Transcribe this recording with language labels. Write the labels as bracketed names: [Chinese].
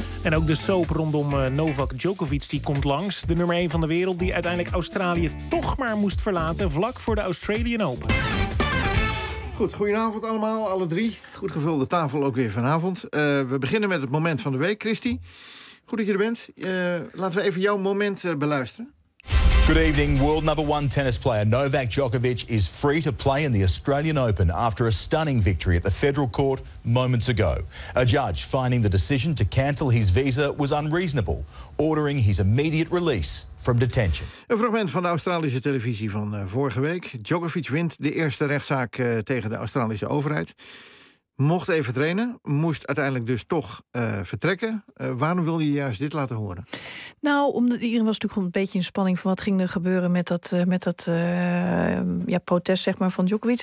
[Dutch] En ook de soap rondom Novak Djokovic die komt langs. De nummer 1 van de wereld die uiteindelijk Australië toch maar moest verlaten vlak voor de Australian Open. Goed, goedenavond allemaal, alle drie. Goed gevulde tafel ook weer vanavond. We beginnen met het moment van de week, Christy. Goed dat je er bent. Laten we even jouw moment beluisteren. [English] Good evening. World number one tennis player Novak Djokovic is free to play in the Australian Open after a stunning victory at the federal court moments ago. A judge finding the decision to cancel his visa was unreasonable, ordering his immediate release from detention. [Dutch] Een fragment van de Australische televisie van vorige week. Djokovic wint de eerste rechtszaak tegen de Australische overheid. Mocht even trainen, moest uiteindelijk dus toch vertrekken. Waarom wil je juist dit laten horen? Nou, iedereen was natuurlijk een beetje in spanning van wat ging er gebeuren met dat protest, zeg maar, van Djokovic.